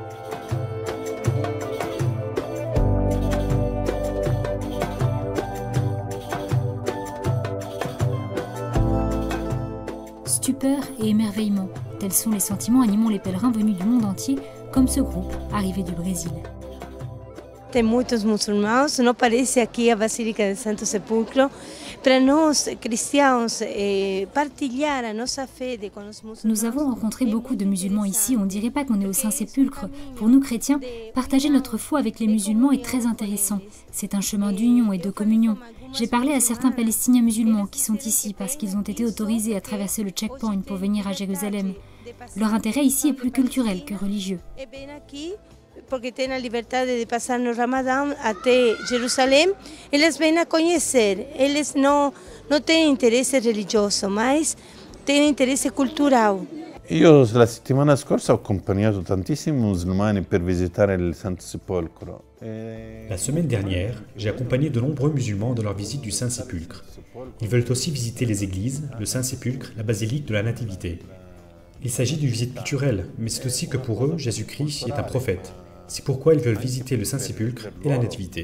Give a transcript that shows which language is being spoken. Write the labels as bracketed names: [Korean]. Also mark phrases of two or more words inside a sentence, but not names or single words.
[French] Stupeur et émerveillement, tels sont les sentiments animant les pèlerins venus du monde entier, comme ce groupe arrivé du Brésil. [Portuguese] Tem muitos muçulmanos, não parece aqui a Basílica do Santo Sepulcro. Para nós, cristãos, partilhar a nossa fé com os muçulmanos. [French] Nous avons rencontré beaucoup de musulmans ici, on ne dirait pas qu'on est au Saint-Sépulcre. Pour nous chrétiens, partager notre foi avec les musulmans est très intéressant. C'est un chemin d'union et de communion. J'ai parlé à certains Palestiniens musulmans qui sont ici parce qu'ils ont été autorisés à traverser le checkpoint pour venir à Jérusalem. Leur intérêt ici est plus culturel que religieux. [Portuguese] Porque têm a liberdade de passar no Ramadã até Jerusalém, eles vêm a conhecer. Eles não têm interesse religioso, mas têm interesse cultural. [Italian] Io la settimana scorsa ho accompagnato tantissimi musulmani per visitare il Santo Sepolcro. [French] La semaine dernière, j'ai accompagné de nombreux musulmans dans leur visite du Saint-Sépulcre. Ils veulent aussi visiter les églises, le Saint-Sépulcre, la basilique de la Nativité. Il s'agit d'une visite culturelle, mais c'est aussi que pour eux, Jésus-Christ est un prophète. C'est pourquoi ils veulent visiter le Saint-Sépulcre et la Nativité.